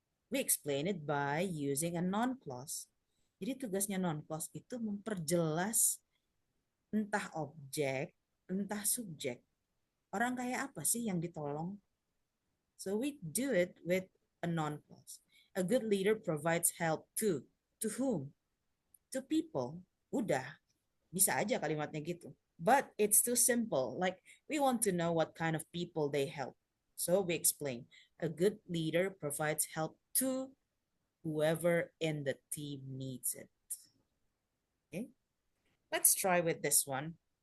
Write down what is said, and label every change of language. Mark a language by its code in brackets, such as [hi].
[en] We explain it by using a noun clause. [id] Jadi tugasnya noun clause itu memperjelas entah objek, entah subjek. Orang kayak apa sih yang ditolong? [en] So we do it with a noun clause. A good leader provides help to. To whom? To people. [id] Udah, bisa aja kalimatnya gitu. [en] But it's too simple. Like we want to know what kind of people they help. So we explain. A good leader provides help to whoever in the team needs it. Okay, let's try with this one.